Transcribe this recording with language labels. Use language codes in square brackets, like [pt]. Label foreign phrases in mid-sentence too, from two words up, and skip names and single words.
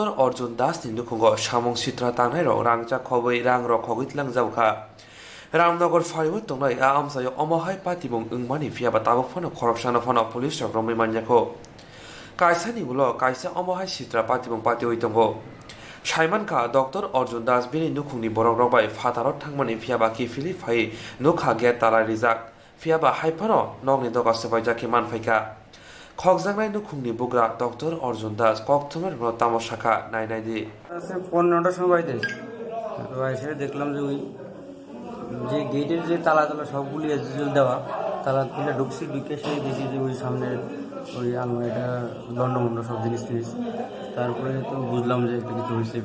[trp] Arjun Das ni nukungo samung sitra tangnaro rangcha khobui rangro khobui tilangjawkha Ramnagar Fariwo tongnai a amsayo omahai patibung ungmani fiaba tabokfano corruption phano police romi manjako Kaisani ulo kaisa omahai sitra patibung pati oitongo Shaimanka Dr. Arjun Das bini nukungni borok robai fatarot thangmani fiaba ki fili phai nukha ge tala rijak fiaba haipano nongni doga sebai jaki manfaika khokjangnai nukungni bugra Dr. Arjun Das Koktwma no tamoshaka nainai di [bn] 15টার সময় বাড়িতে এসে দেখলাম যে ওই যে গেটের যে তালা সবগুলি দেওয়া তালা খুলে ঢুকছি, ঢুকে সেই দেখি যে ওই সামনে ওই আলমারিটা লন্ডমন্ড সব জিনিস তারপরে তো বুঝলাম যে একটা কিছু হয়েছে।